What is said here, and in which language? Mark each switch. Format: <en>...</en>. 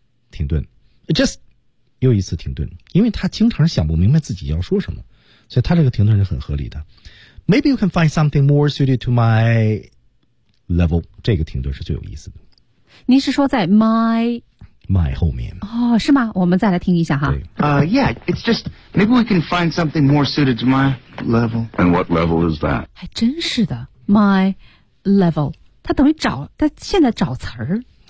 <zh>停顿。Just, 又一次停顿。因为他经常想不明白自己要说什么。所以他这个停顿是很合理的。</zh> <en>Maybe you can find something more suited to my level.</en> <zh>这个停顿是最有意思的。您是说在 my 后面。哦，是吗？我们再来听一下哈。</zh> <en>It's just, maybe we can find something more suited to my level. And what level is that?</en> <zh>还真是的，</zh> <en>my level.</en> <zh>他等于找，他现在找词儿。</zh>